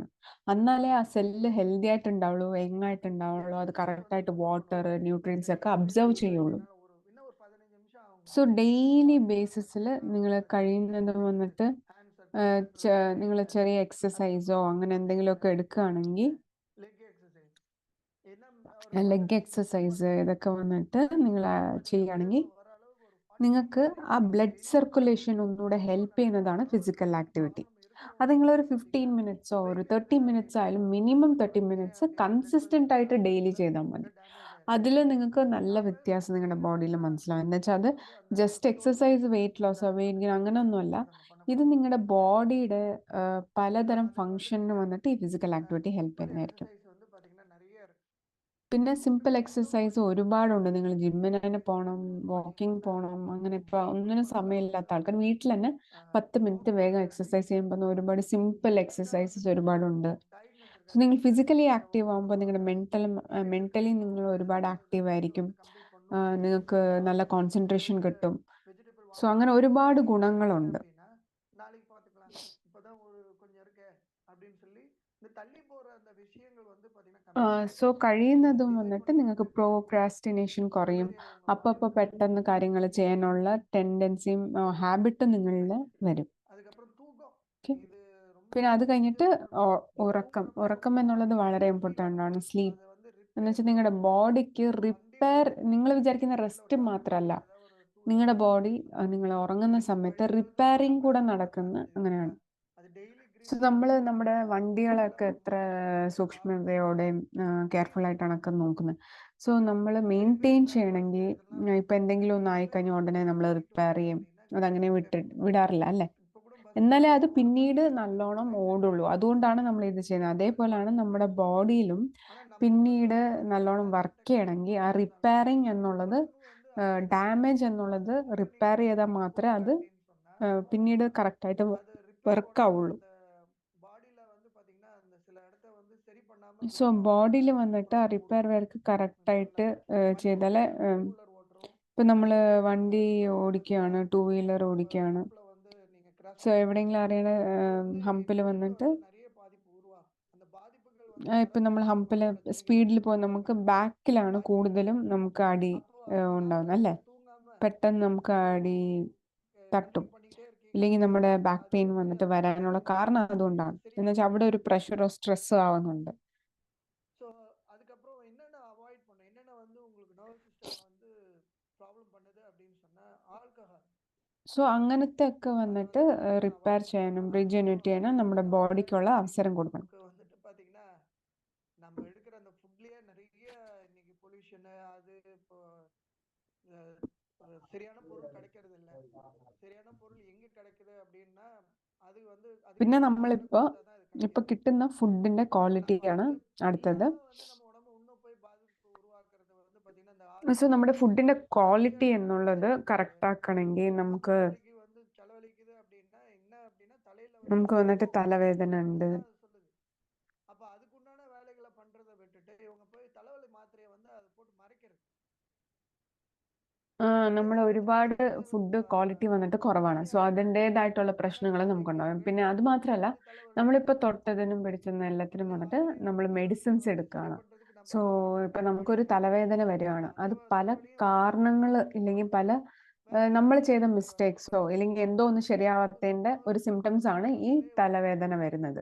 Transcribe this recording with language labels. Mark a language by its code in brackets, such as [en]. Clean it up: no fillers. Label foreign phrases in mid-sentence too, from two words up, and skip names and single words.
[ml] എന്നാലേ ആ സെല്ല് ഹെൽത്തി ആയിട്ടുണ്ടാവുള്ളൂ, യങ്ങായിട്ടുണ്ടാവുള്ളൂ, അത് കറക്റ്റായിട്ട് [en] water nutrients [ml] ഒക്കെ അബ്സർവ് ചെയ്യുള്ളൂ. സോ ഡെയിലി ബേസിസിൽ നിങ്ങൾ കഴിയുന്നത് വന്നിട്ട് നിങ്ങൾ ചെറിയ എക്സസൈസോ അങ്ങനെ എന്തെങ്കിലുമൊക്കെ എടുക്കുകയാണെങ്കിൽ [en] leg exercise என்ன leg exercise [ml] ഇതൊക്കെ വന്നിട്ട് നിങ്ങൾ ചെയ്യുകയാണെങ്കിൽ നിങ്ങൾക്ക് ആ [en] blood circulation [ml] ഒന്നുകൂടെ ഹെൽപ്പ് ചെയ്യുന്നതാണ് [en] physical activity. [ml] അത് നിങ്ങളൊരു 15 മിനിറ്റ്സോ ഒരു 30 മിനിറ്റ്സ് ആയാലും മിനിമം 30 മിനിറ്റ്സ് കൺസിസ്റ്റന്റ് ആയിട്ട് ഡെയിലി ചെയ്താൽ മതി. അതിൽ നിങ്ങൾക്ക് നല്ല വ്യത്യാസം നിങ്ങളുടെ ബോഡിയിൽ മനസ്സിലാവും. എന്ന് വെച്ചാൽ അത് [en] just exercise, [ml] വെയിറ്റ് ലോസോ [en] weight gain [ml] അങ്ങനെയൊന്നുമല്ല. ഇത് നിങ്ങളുടെ ബോഡിയുടെ പലതരം ഫങ്ഷന് വന്നിട്ട് ഈ [en] physical activity help [ml] ചെയ്യുന്നതായിരിക്കും. [ta] வந்து பாத்தீங்கன்னா நிறைய இருக்கு. [ml] പിന്നെ [en] simple exercise [ml] ഒരുപാടുണ്ട്. നിങ്ങൾ ജിമ്മിന് തന്നെ പോകണം, വാക്കിംഗ് പോകണം, അങ്ങനെ ഇപ്പൊ ഒന്നിനും സമയമില്ലാത്ത ആൾക്കാർ വീട്ടിൽ തന്നെ 10 മിനിറ്റ് വേഗം എക്സസൈസ് ചെയ്യുമ്പോൾ ഒരുപാട് [en] simple exercises [ml] ഒരുപാടുണ്ട്. സോ നിങ്ങൾ [en] physically active [ml] ആകുമ്പോൾ നിങ്ങളുടെ മെന്റലി നിങ്ങൾ ഒരുപാട് ആക്റ്റീവ് ആയിരിക്കും. നിങ്ങൾക്ക് നല്ല കോൺസെൻട്രേഷൻ കിട്ടും. സോ അങ്ങനെ ഒരുപാട് ഗുണങ്ങളുണ്ട്. [ta] அப்படின்னா நாளைக்கு பார்த்துக்கலாம், இப்பதான் ஒரு கொஞ்சம் இருக்கே அப்படின்னு சொல்லி இந்த தள்ளி போற அந்த விஷயங்கள் வந்து பாத்தீங்கன்னா [ml] സോ കഴിയുന്നതും വന്നിട്ട് നിങ്ങൾക്ക് പ്രോക്രാസ്റ്റിനേഷൻ കുറയും. അപ്പോൾ പെട്ടെന്ന് കാര്യങ്ങൾ ചെയ്യാനുള്ള ടെൻഡൻസിയും ഹാബിറ്റും നിങ്ങളിൽ വരും. [ta] அதுக்கப்புறம் தூக்கம் Okay. இது ரொம்ப [ml] പിന്നെ അത് കഴിഞ്ഞിട്ട് ഉറക്കം എന്നുള്ളത് വളരെ ഇമ്പോർട്ടൻ്റ് ആണ്. സ്ലീപ്പ് [ta] அதை வந்து [ml] എന്ന് വെച്ചാൽ നിങ്ങളുടെ ബോഡിക്ക് റിപ്പയർ, നിങ്ങൾ വിചാരിക്കുന്ന റെസ്റ്റ് മാത്രമല്ല, നിങ്ങളുടെ ബോഡി നിങ്ങൾ ഉറങ്ങുന്ന സമയത്ത് റിപ്പയറിങ് കൂടെ നടക്കുന്ന അങ്ങനെയാണ്. [ta] அது டெய்லி [ml] സോ നമ്മൾ നമ്മുടെ വണ്ടികളൊക്കെ എത്ര സൂക്ഷ്മതയോടെയും കെയർഫുൾ ആയിട്ടാണൊക്കെ നോക്കുന്നത്. സോ നമ്മൾ മെയിൻറ്റെയിൻ ചെയ്യണമെങ്കിൽ ഇപ്പം എന്തെങ്കിലും ഒന്ന് ആയിക്കഴിഞ്ഞാൽ ഉടനെ നമ്മൾ റിപ്പയർ ചെയ്യും. അതങ്ങനെ വിടാറില്ല അല്ലേ? എന്നാലേ അത് പിന്നീട് നല്ലോണം ഓടുള്ളൂ. അതുകൊണ്ടാണ് നമ്മൾ ഇത് ചെയ്യുന്നത്. അതേപോലെയാണ് നമ്മുടെ ബോഡിയിലും പിന്നീട് നല്ലോണം വർക്ക് ചെയ്യണമെങ്കിൽ ആ റിപ്പയറിങ് എന്നുള്ളത്, ഡാമേജ് എന്നുള്ളത് റിപ്പയർ ചെയ്താൽ മാത്രമേ അത് പിന്നീട് കറക്റ്റായിട്ട് വർക്ക് ആവുള്ളൂ. [ta] பாடியில வந்து பாத்தீங்கன்னா அந்த சில இடத்த வந்து சரி பண்ணாம [ml] സോ ബോഡിയിൽ വന്നിട്ട് ആ [en] repair work [ml] കറക്റ്റായിട്ട് ചെയ്താലേ ഇപ്പം നമ്മൾ വണ്ടി ഓടിക്കുകയാണ്, 2 വീലർ ഓടിക്കുകയാണ്. [ta] வந்து நீங்க கிராஸ் [ml] സോ എവിടെയെങ്കിലും അറിയണ ഹമ്പിൽ വന്നിട്ട് [ta] நிறைய பாதிப்பு உருவாகும். அந்த பாதிப்புகள் [ml] ഇപ്പം നമ്മൾ ഹമ്പിൽ സ്പീഡിൽ പോകും, നമുക്ക് ബാക്കിലാണ് കൂടുതലും നമുക്ക് അടി ഉണ്ടാവുന്നത് അല്ലേ? പെട്ടെന്ന് നമുക്ക് അടി തട്ടും. ഇല്ലെങ്കിൽ നമ്മുടെ ബാക്ക് പെയിൻ വന്നിട്ട് വരാനുള്ള കാരണം അതുകൊണ്ടാണ്. എന്ന് വെച്ചാൽ അവിടെ ഒരു പ്രഷറോ സ്ട്രെസ്സോ ആവുന്നുണ്ട്. [ta] ஸோ அதுக்கப்புறம் என்னென்ன அவாய்ட் பண்ணும், என்னென்ன வந்து உங்களுக்கு [en] nervous system [ta] வந்து ப்ராப்ளம் பண்ணுது அப்படின்னு சொன்னா ஆல்கஹால். [ml] സോ അങ്ങനത്തെ ഒക്കെ വന്നിട്ട് റിപ്പയർ ചെയ്യാനും റീജനറേറ്റ് ചെയ്യാനും നമ്മുടെ ബോഡിക്കുള്ള അവസരം കൊടുക്കണം. [ta] வந்துட்டு பாத்தீங்கன்னா நம்ம எடுக்கிற அந்த ஃபுட்லயே நிறைய இன்னைக்கு பொல்யூஷன், அது இப்போ சரியான பொருள் கிடைக்கிறது இல்ல. சரியான பொருள் எங்க கிடைக்குது அப்படின்னா அது வந்து [ml] പിന്നെ നമ്മളിപ്പോ കിട്ടുന്ന ഫുഡിന്റെ ക്വാളിറ്റിയാണ് അടുത്തത്. [ta] நம்ம உடம்பு இன்னும் போய் பாதிப்பு உருவாக்குறது வந்து பாத்தீங்கன்னா [ml] സോ നമ്മുടെ ഫുഡിന്റെ ക്വാളിറ്റി എന്നുള്ളത് കറക്റ്റ് ആക്കണമെങ്കിൽ നമുക്ക് [ta] வந்து செலவழிக்குது அப்படின்னா என்ன அப்படின்னா தலையில [ml] വന്നിട്ട് തലവേദന ഉണ്ട്. [ta] சொல்லுது. அப்ப அதுக்குண்டான வேலைகளை பண்றதை விட்டுட்டு இவங்க போய் தலைவலி மாத்திரையை வந்து அதை போட்டு மறைக்கிறது. [ml] നമ്മൾ ഒരുപാട് [en] food quality [ml] വന്നിട്ട് കുറവാണ്. സോ അതിൻ്റെതായിട്ടുള്ള പ്രശ്നങ്ങൾ നമുക്കുണ്ടാകും. പിന്നെ അത് മാത്രമല്ല, നമ്മളിപ്പോൾ തൊട്ടതിനും പിടിച്ചതിനും എല്ലാത്തിനും വന്നിട്ട് നമ്മൾ മെഡിസിൻസ് എടുക്കുകയാണ്. സോ ഇപ്പം നമുക്കൊരു തലവേദന വരികയാണ്, അത് പല കാരണങ്ങൾ ഇല്ലെങ്കിൽ പല നമ്മൾ ചെയ്ത മിസ്റ്റേക്സോ ഇല്ലെങ്കിൽ എന്തോ ഒന്ന് ശരിയാവാത്തതിൻ്റെ ഒരു സിംറ്റംസ് ആണ് ഈ തലവേദന വരുന്നത്.